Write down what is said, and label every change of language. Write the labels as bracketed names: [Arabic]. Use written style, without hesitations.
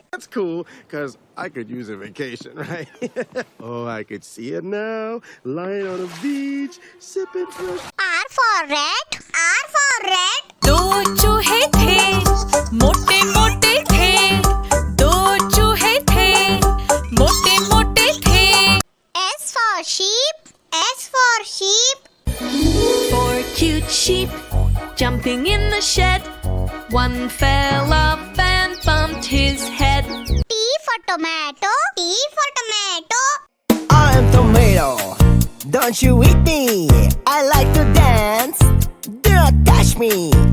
[English] That's cool, because I could use a vacation, right? Oh, I could see it now. Lying on a beach, sipping fresh. R for rat. R for rat. [Hindi] दो चूहे थे मोटे मोटे थे दो चूहे थे मोटे मोटे थे [English] S for sheep. S for sheep. 4 cute sheep jumping in the shed. One fell off and bumped his head. T for tomato. T for tomato. I'm tomato, don't you eat me. I like to dance, do not touch me.